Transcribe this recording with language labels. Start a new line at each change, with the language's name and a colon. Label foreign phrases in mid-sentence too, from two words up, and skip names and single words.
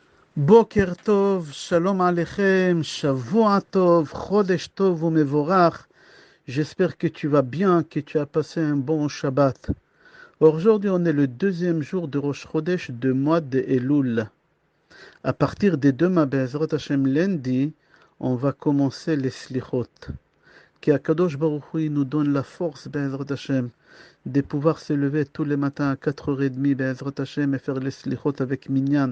Hebrew: בוקר טוב, שלום עליכם, שבוע טוב, חודש טוב ומבורך.
French: J'espère que tu vas bien, que tu as passé un bon Shabbat. Aujourd'hui, on est le deuxième jour de
Hebrew: ראש חודש
French: de mois de Elul. À partir de demain,
Hebrew: בעזרת השם
French: lundi, on va commencer les Slichot. Que
Hebrew: הקדוש ברוך הוא
French: nous donne la force,
Hebrew: בעזרת השם,
French: de pouvoir se lever tous les matins à 4h30,
Hebrew: בעזרת השם,
French: et faire les Slichot avec Minyan.